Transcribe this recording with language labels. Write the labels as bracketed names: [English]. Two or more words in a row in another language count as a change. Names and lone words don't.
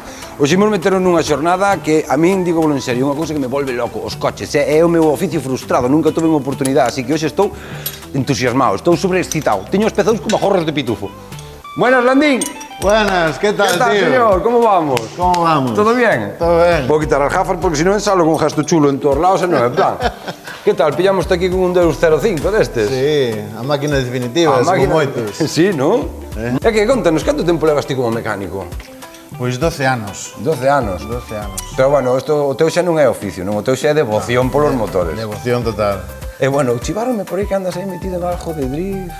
[Galician] Hoxe imos meteros nunha xornada que a min, digo en serio, unha cousa que me volve loco, os coches. É o meu oficio frustrado, nunca tuve unha oportunidade, así que hoxe estou entusiasmado, estou sobreexcitado. Teño os pezóns como gorros de pitufo. Buenas, Landín. [Spanish] Buenas, ¿qué tal, tío? Señor? ¿Cómo vamos? ¿Cómo vamos? ¿Todo bien? Todo bien. Voy a quitar las gafas porque si no ensalo con un gesto chulo en todos lados, no, en plan. [Galician] ¿Qué tal? Pillamos aquí con un Deus 05 destes? Sí, a máquina definitiva, como moitos. Sí, non? É que, contanos, canto tempo levas ti como mecánico? Pois 12 anos. 12 anos? 12 anos. Pero bueno, o teu xa non é oficio, non? O teu xa é devoción polos motores. Devoción total. E bueno, chivaronme por aí que andas aí metido en algo de drift.